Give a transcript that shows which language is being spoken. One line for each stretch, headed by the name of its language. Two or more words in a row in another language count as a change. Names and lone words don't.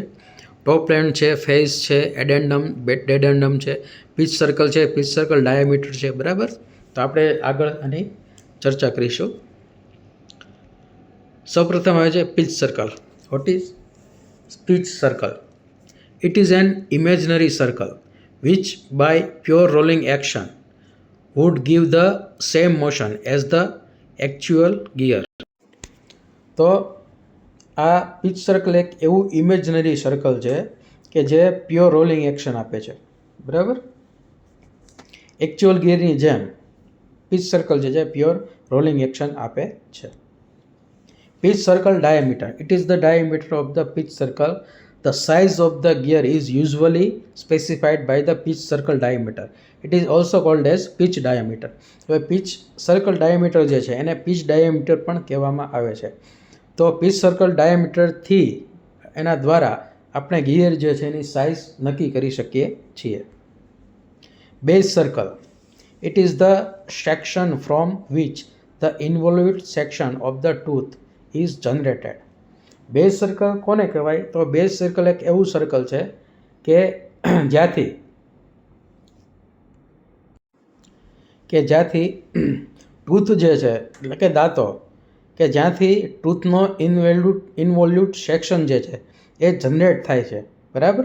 English: top end
Gujarati: છે, ફેઝ છે, ડેડેન્ડમ છે,
English: pitch circle
Gujarati: છે,
English: pitch circle diameter
Gujarati: છે, બરાબર. તો આપણે આગળ આની ચર્ચા કરીશું. સૌપ્રથમ આવે છે
English: pitch circle. what is pitch circle? it is an imaginary circle which by pure rolling action would give the same motion as the actual gear.
Gujarati: તો આ
English: pitch circle
Gujarati: એક એવું
English: imaginary circle
Gujarati: છે કે જે
English: pure rolling action
Gujarati: આપે છે, બરાબર.
English: actual gearની
Gujarati: જેમ
English: pitch circle
Gujarati: જે છે
English: pure rolling action
Gujarati: આપે છે.
English: pitch circle diameter. it is the diameter of the pitch circle. The size of the gear is usually specified by the pitch circle diameter. It is also called as pitch diameter.
Gujarati: હવે
English: pitch circle diameter
Gujarati: જે છે એને
English: pitch diameter
Gujarati: પણ કહેવામાં આવે છે. તો
English: pitch circle diameter
Gujarati: થી એના દ્વારા આપણે ગિયર જે છે એની સાઇઝ નક્કી કરી શકીએ છીએ.
English: Base circle. It is the section from which the involute section of the tooth is generated. base circle
Gujarati: કોને કહેવાય? તો
English: base circle
Gujarati: એક એવું સર્કલ છે કે જ્યાંથી ટૂથ જે છે એટલે કે દાંતો કે જ્યાંથી ટૂથનો
English: involute section
Gujarati: જે છે એ જનરેટ થાય છે, બરાબર.